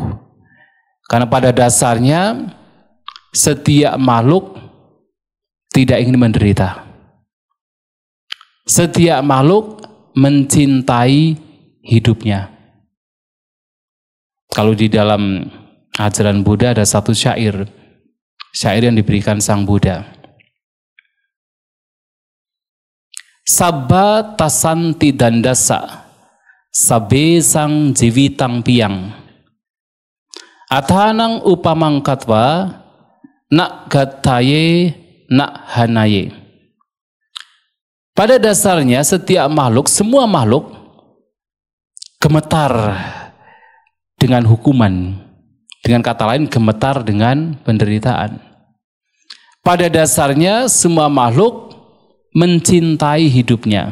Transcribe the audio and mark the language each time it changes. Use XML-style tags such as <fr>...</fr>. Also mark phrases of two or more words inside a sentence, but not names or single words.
<id>Karena pada dasarnya setiap makhluk tidak ingin menderita. Setiap makhluk mencintai hidupnya. Kalau di dalam ajaran Buddha ada satu syair yang diberikan Sang Buddha.</id> <pi>Sabba tasanti dandasa, sabe sang jivitang piang. Athanang upamang katwa, nak gataye, nak hanaye.</pi> <id>Pada dasarnya setiap makhluk, semua makhluk gemetar dengan hukuman. Dengan kata lain gemetar dengan penderitaan. pada dasarnya semua makhluk mencintai hidupnya.</id>